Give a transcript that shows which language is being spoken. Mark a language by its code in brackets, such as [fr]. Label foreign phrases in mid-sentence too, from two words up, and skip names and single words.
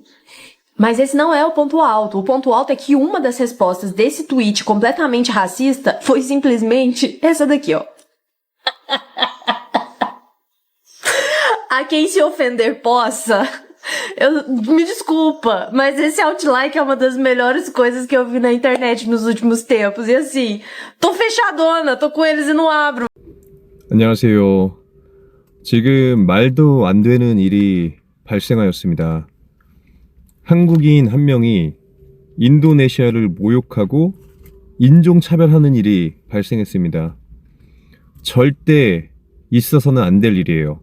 [pt] Mas esse não é o ponto alto é que uma das respostas desse tweet completamente racista foi simplesmente essa daqui, ó. A quem se ofender possa, me desculpa, mas esse Outline é uma das melhores coisas que eu vi na internet nos últimos tempos. E assim, tô fechadona, tô com eles e não abro. [ko] 안녕하세요. 지금 말도 안 되는 일이 발생하였습니다. 한국인 한 명이 인도네시아를 모욕하고 인종차별하는 일이 발생했습니다. 절대 있어서는 안 될 일이에요.